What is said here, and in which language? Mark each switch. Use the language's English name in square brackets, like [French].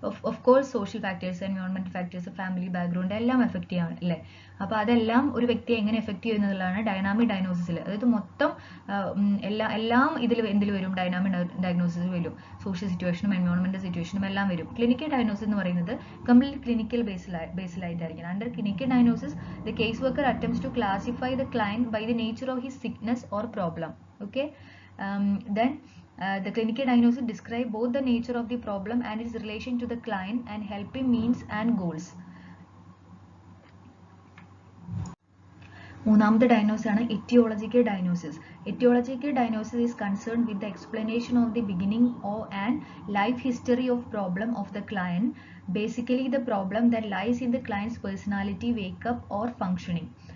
[Malayalam] Of course social factors, എൻവയോൺമെന്റൽ factors, family background എല്ലാം effect ചെയ്യാം അല്ലേ. അപ്പോൾ അതെല്ലാം ഒരു വ്യക്തിയെ എങ്ങനെ എഫക്ട് ചെയ്യുന്നതാണ് ഡൈനാമിക് ഡയഗ്നോസിസിൽ. അതായത് മൊത്തം എല്ലാം എന്തിൽ വരും, ഡൈനാമിക് ഡയഗ്നോസിസ് വരും. സോഷ്യൽ സിറ്റുവേഷനും എൻവയോൺമെന്റൽ സിറ്റുവേഷനും എല്ലാം വരും. ക്ലിനിക്കൽ ഡയഗ്നോസിസ് എന്ന് പറയുന്നത് complete clinical ബേസിലായിട്ടായിരിക്കും. [English] Under clinical diagnosis the caseworker attempts to classify the client by the nature of his sickness or problem. Okay, then the clinical diagnosis describe both the nature of the problem and its relation to the client and helping means and goals. [Malayalam] മൂന്നാമത്തെ diagnosis ആണ് etiological diagnosis. [English] Aetiological diagnosis is concern with the explanation of the beginning and life history of problem of the client, basically the problem that lies in the client's personality, makeup or functioning.